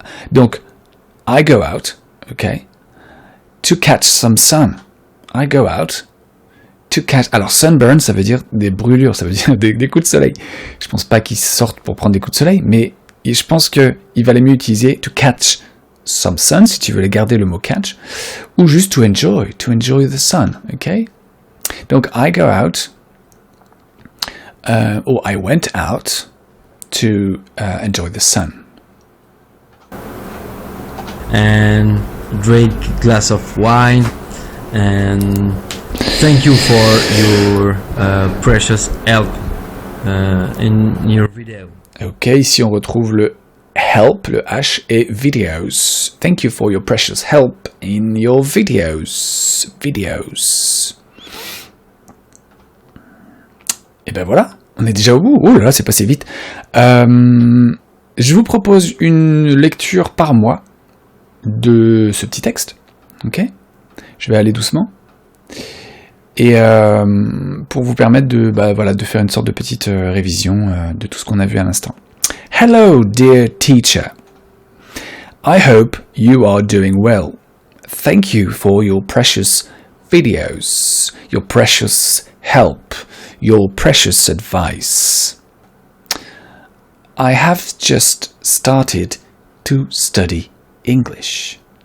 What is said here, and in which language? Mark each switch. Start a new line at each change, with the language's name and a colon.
English: Donc, I go out. Ok. To catch some sun. I go out to catch.
French: Alors sunburn, ça veut dire des brûlures, ça veut dire des coups de soleil. Je pense pas qu'ils sortent pour prendre des coups de soleil, mais je pense que il valait mieux utiliser
English: to catch some sun,
French: si tu veux garder le mot catch, ou juste
English: to enjoy the sun,
French: ok?
English: Donc I go out, or I went out to enjoy the sun. And drink a glass of wine, and thank you for your precious help in your video.
French: Ok, ici on retrouve le help, le H, et videos.
English: Thank you for your precious help in your videos. Videos.
French: Et ben voilà, on est déjà au bout. Oh là là, c'est passé vite. Je vous propose une lecture par mois de ce petit texte. Ok ? Je vais aller doucement. Et pour vous permettre de faire une sorte de petite révision de tout ce qu'on a vu à l'instant.
English: Hello, dear teacher. I hope you are doing well. Thank you for your precious videos, your precious help, your precious advice. I have just started to study English.